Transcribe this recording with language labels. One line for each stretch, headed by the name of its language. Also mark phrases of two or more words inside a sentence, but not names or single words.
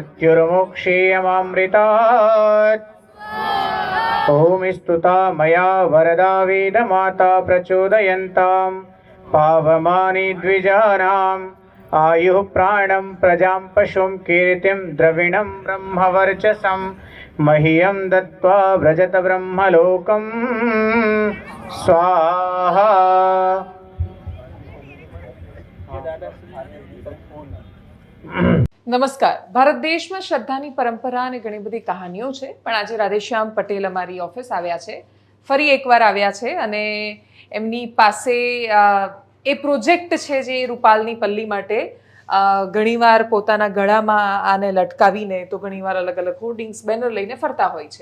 Sanskrit: मृत्युर्मोक्षीयमामृतात् ॐ स्तुता मया वरदा वेदमाता प्रचोदयन्तां पावमानि द्विजानाम् आयुः प्राणं प्रजां पशुं कीर्तिं द्रविणं ब्रह्मवर्चसं मह्यं दत्त्वा व्रजत ब्रह्मलोकं स्वाहा।
Gujarati: નમસ્કાર. ભારત દેશમાં શ્રદ્ધાની પરંપરા અને ઘણી બધી કહાનીઓ છે, પણ આજે રાધેશ્યામ પટેલ અમારી ઓફિસ આવ્યા છે, ફરી એકવાર આવ્યા છે અને એમની પાસે એ પ્રોજેક્ટ છે જે રૂપાલની પલ્લી માટે ઘણીવાર પોતાના ગળામાં આને લટકાવીને તો ઘણીવાર અલગ અલગ હોર્ડિંગ્સ બેનર લઈને ફરતા હોય છે.